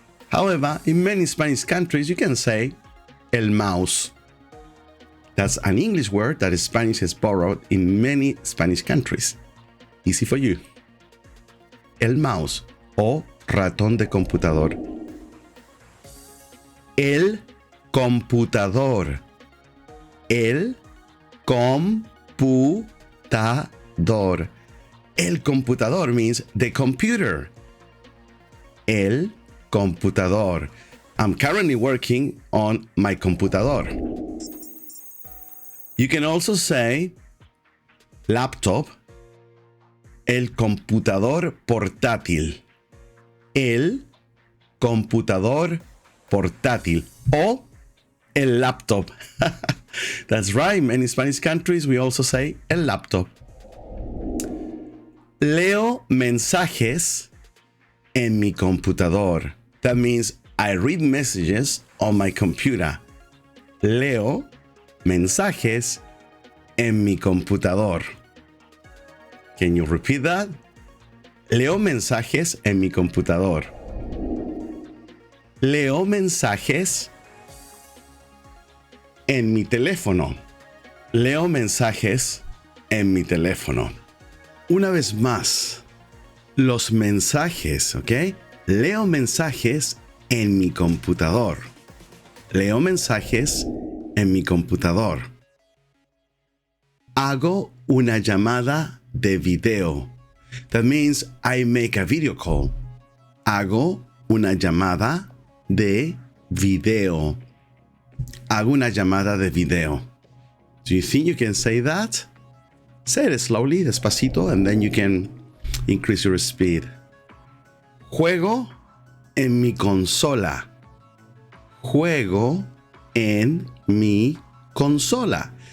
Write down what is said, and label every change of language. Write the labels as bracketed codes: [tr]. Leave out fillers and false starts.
[en] However, in many Spanish countries, you can say el mouse. That's an English word that Spanish has borrowed in many Spanish countries. Easy for you. [es] El mouse o ratón de computador. El computador. El computador. El computador [en] means the computer. [es] El computador. [en] I'm currently working on my computador. You can also say laptop. [es] El computador portátil. El computador portátil. O el laptop. [en] That's right. In many Spanish countries, we also say el laptop. [es] Leo mensajes en mi computador. [en] That means I read messages on my computer. [es] Leo mensajes en mi computador. [en] Can you repeat that? [es] Leo mensajes en mi computador. Leo mensajes en mi teléfono. Leo mensajes en mi teléfono. Una vez más, los mensajes, ¿ok? Leo mensajes en mi computador. Leo mensajes en mi computador. Hago una llamada de video. [en] That means I make a video call. [es] Hago una llamada de video. Hago una llamada de video. [en] Do you think you can say that? Say it slowly, despacito, and then you can increase your speed. [es] Juego en mi consola. Juego en mi consola.